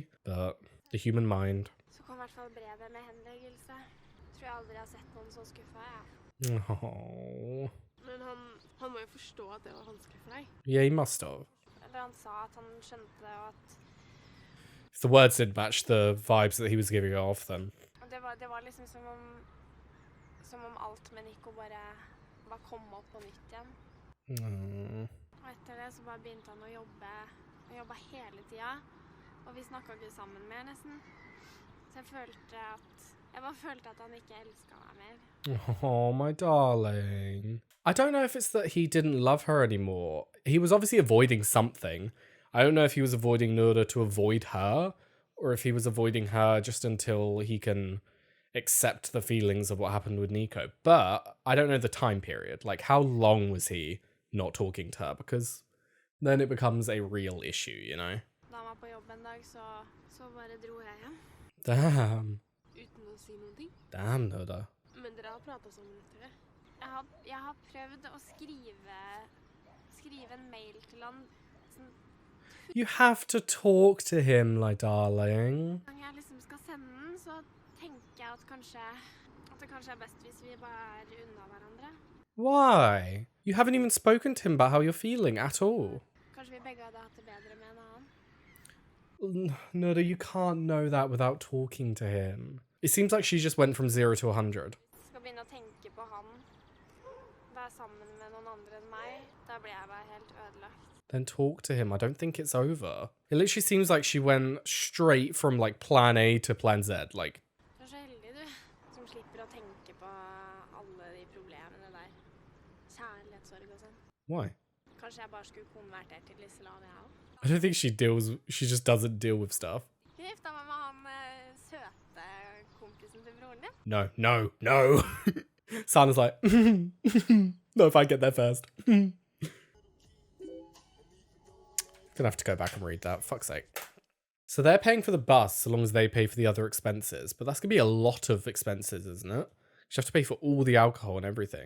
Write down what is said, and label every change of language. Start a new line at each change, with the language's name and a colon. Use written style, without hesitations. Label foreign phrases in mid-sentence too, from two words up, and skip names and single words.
English: But the human mind. Oh. Yeah, he must have. If the words didn't match the vibes that he was giving off, then.
Norwegian: Det var liksom som om alt med Nico bare var kommet opp på nytt igjen. Og etter det så bare begynte han å jobbe hele tiden, og vi snakket ikke sammen mer nesten. Så jeg bare følte at han ikke elsket meg mer.
English: Oh, my darling. I don't know if it's that he didn't love her anymore. He was obviously avoiding something. I don't know if he was avoiding Noora to avoid her, or if he was avoiding her just until he can accept the feelings of what happened with Nico. But I don't know the time period. Like, how long was he not talking to her? Because then it becomes a real issue, you know?
Norwegian: Da han var på jobb en dag, så bare dro jeg hjem.
English: Damn.
Norwegian: Uten å si noen ting.
English: Damn, Noora.
Norwegian: Men dere har pratet sammen etter det. Jeg har prøvd å skrive en mail til han.
English: You have to talk to him, like, darling.
Norwegian: Når jeg liksom skal sende den, så tenker jeg at det kanskje best hvis vi bare unna hverandre.
English: Why? You haven't even spoken to him about how you're feeling at all.
Norwegian: Kanskje vi begge hadde hatt det bedre med en annen.
English: Noora, you can't know that without talking to him. It seems like she just went from 0 to 100.
Norwegian: Skal begynne å tenke på han. Være sammen med noen andre enn meg. Da blir jeg bare helt ødelagt.
English: Then talk to him. I don't think it's over. It literally seems like she went straight from like plan A to plan Z. Like.
Norwegian: Du så heldig, du. Som slipper å tenke på alle de problemene der. Kjærlighetssorg og sånn.
English: Why?
Norwegian: Kanskje jeg bare skulle konvertert til islam, jeg også.
English: I don't think she just doesn't deal with stuff.
Norwegian: Hun gifta meg med han søte kompisen til broren din.
English: No. Sana's like, no, if I get there first. Gonna have to go back and read that. Fuck's sake. So they're paying for the bus so long as they pay for the other expenses. But that's gonna be a lot of expenses, isn't it? She have to pay for all the alcohol and everything.